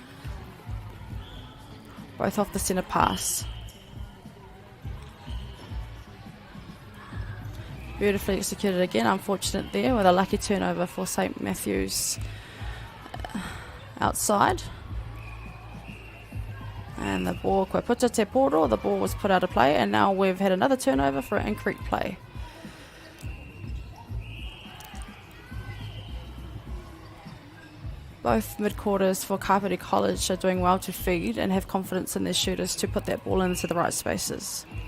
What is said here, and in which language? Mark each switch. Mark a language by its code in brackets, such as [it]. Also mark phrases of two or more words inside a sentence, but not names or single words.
[en] Both off the centre pass. Beautifully executed again, unfortunate there with a lucky turnover for St Matthews outside. And the ball, [mi] koe puta te poro, [en] the ball was put out of play, and now we've had another turnover for an incorrect play. Both mid-quarters for Kapiti College are doing well to feed and have confidence in their shooters to put that ball into the right spaces.